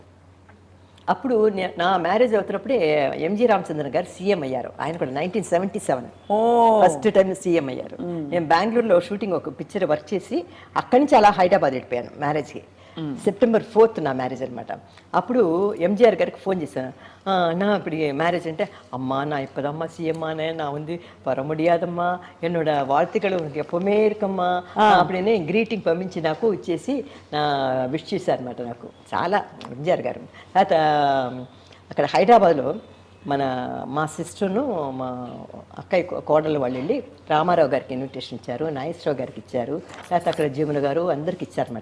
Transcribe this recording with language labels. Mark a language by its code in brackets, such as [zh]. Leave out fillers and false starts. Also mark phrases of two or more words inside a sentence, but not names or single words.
[te] అప్పుడు నా మ్యారేజ్ అవుతున్నప్పుడే ఎంజి రామచంద్రన్ గారు సీఎం అయ్యారు. ఆయన కూడా 1977 [en] first time [te] సీఎం అయ్యారు. నేను బెంగళూరులో షూటింగ్ ఒక పిక్చర్ వర్క్ చేసి అక్కడి నుంచి అలా హైదరాబాద్ వెళ్ళిపోయాను మ్యారేజ్కి. September 4th నా మ్యారేజ్ అనమాట. అప్పుడు ఎంజిఆర్ గారికి ఫోన్ చేశాను, నా இப்படி మ్యారేజ్ అంటే, [ta] அம்மா நான் இப்போதாம்மா சிஎம்மானே, நான் வந்து வர முடியாதம்மா, என்னோட வாழ்த்துக்கள் உனக்கு எப்பவுமே இருக்கమ్మా அப்படின்னு [te] గ్రీటింగ్ పంపించి నాకు ఇచ్చేసి విష్ చేశారనమాట. నాకు చాలా ఎంజిఆర్ గారు. తర్వాత అక్కడ హైదరాబాద్లో మా సిస్టర్ను మా అక్కయ్య కోడలు వాళ్ళు వెళ్ళి రామారావు గారికి ఇన్విటేషన్ ఇచ్చారు, నాగేశ్వరరావు గారికి ఇచ్చారు, లేకపోతే అక్కడ జీవన గారు అందరికి ఇచ్చారనమాట.